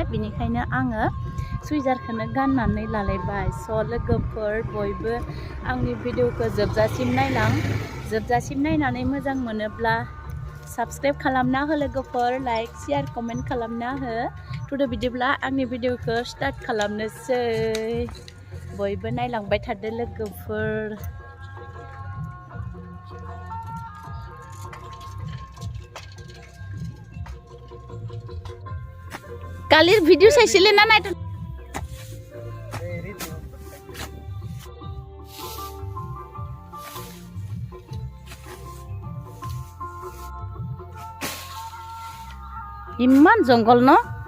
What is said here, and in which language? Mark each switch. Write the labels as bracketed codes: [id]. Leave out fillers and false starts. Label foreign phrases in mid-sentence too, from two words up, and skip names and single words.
[brx] बिनिखायनो आङो सुइजारखौनो गाननानै लालायबाय स' लोगोफोर बयबो आंनि भिडिअखौ जोबजासिम नायलां जोबजासिम नायनानै मोजां मोनोब्ला साबस्क्राइब खालामना हो लोगोफोर [en] like share comment [brx] खालामना हो थुदो बिदिब्ला आंनि भिडिअखौ स्टार्ट खालामनोसै बयबो नायलांबाय थादो लोगोफोर [as] কালির ভিডিও চাইছিলে না নাই ইমান জঙ্গল ন